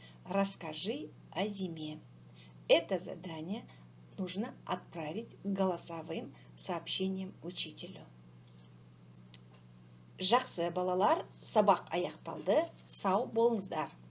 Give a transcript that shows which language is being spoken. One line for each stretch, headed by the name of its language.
Russian: Расскажи о зиме. Это задание нужно отправить голосовым сообщением учителю.
Kazakh: Жақсы, балалар, сабақ аяқталды. Сау болыңыздар.